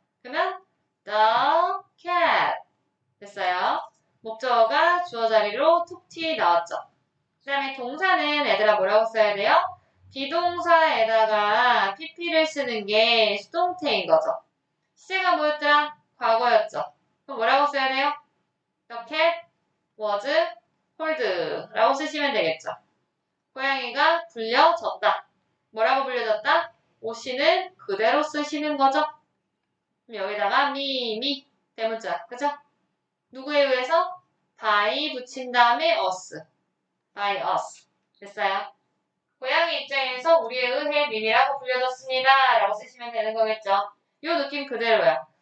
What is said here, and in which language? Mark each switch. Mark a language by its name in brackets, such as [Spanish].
[Korean] 그러면 the cat 됐어요. 목적어가 주어 자리로 툭 나왔죠. 그 다음에 동사는 얘들아 뭐라고 써야 돼요? 비동사에다가 pp를 쓰는 게 수동태인 거죠. 시제가 뭐였더라? 과거였죠. 그럼 뭐라고 써야 돼요? [English] The cat was hold [Korean] 라고 쓰시면 되겠죠. 고양이가 불려졌다. 뭐라고 불려졌다? 오씨는 그대로 쓰시는 거죠. 그럼 여기다가 미 대문자, 그죠? 누구에 의해서? by 붙인 다음에 us. [English] by us. [Korean] 됐어요? 고양이 입장에서 우리에 의해 미미라고 불려졌습니다. 라고 쓰시면 되는 거겠죠. 이 느낌 그대로야.